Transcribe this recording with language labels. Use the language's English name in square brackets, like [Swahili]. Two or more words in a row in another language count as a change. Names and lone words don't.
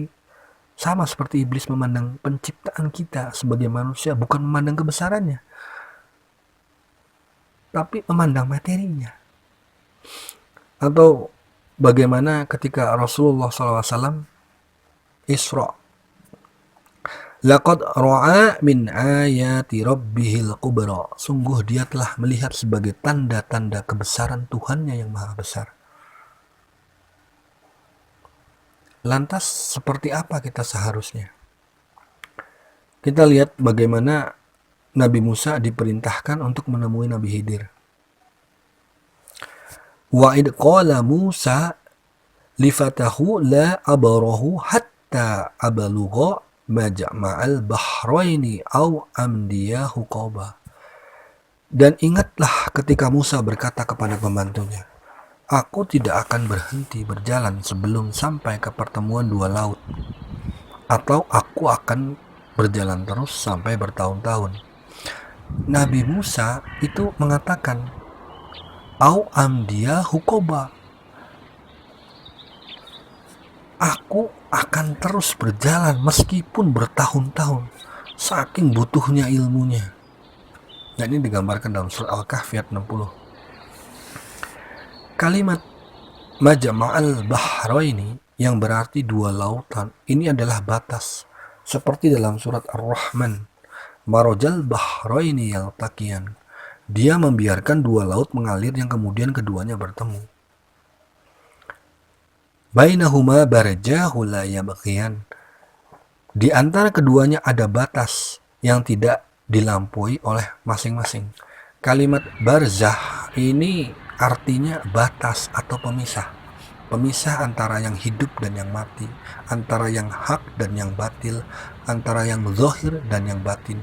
[Indonesian] Sama seperti iblis memandang penciptaan kita sebagai manusia, bukan memandang kebesarannya, tapi memandang materinya. Atau bagaimana ketika Rasulullah SAW Isra, [Arabic] لقد رأى من آيات ربه الكبرى, [Indonesian] sungguh dia telah melihat sebagai tanda-tanda kebesaran Tuhannya yang maha besar. Lantas seperti apa kita seharusnya? Kita lihat bagaimana Nabi Musa diperintahkan untuk menemui Nabi Khidir. [Arabic] وإذ قال موسى لفتاه لا أبرح حتى أبلغ مجمع البحرين أو أمضي حقبا. [Indonesian] Dan ingatlah ketika Musa berkata kepada pembantunya, aku tidak akan berhenti berjalan sebelum sampai ke pertemuan dua laut, atau aku akan berjalan terus sampai bertahun-tahun. Nabi Musa itu mengatakan, [Arabic] أو أمضي حقبا, [Indonesian] aku akan terus berjalan meskipun bertahun-tahun, saking butuhnya ilmunya. Dan ini digambarkan dalam surat Al-Kahfi ayat 60. Kalimat [Arabic] مجمع البحرين [Indonesian] yang berarti dua lautan, ini adalah batas. Seperti dalam surat Ar-Rahman, [Arabic] مرج البحرين يلتقيان, [Indonesian] dia membiarkan dua laut mengalir yang kemudian keduanya bertemu. [Arabic] بينهما برزخ لا يبغيان, [Indonesian] di antara keduanya ada batas yang tidak dilampaui oleh masing-masing. Kalimat barzakh ini artinya batas atau pemisah. Pemisah antara yang hidup dan yang mati, antara yang hak dan yang batil, antara yang zahir dan yang batin.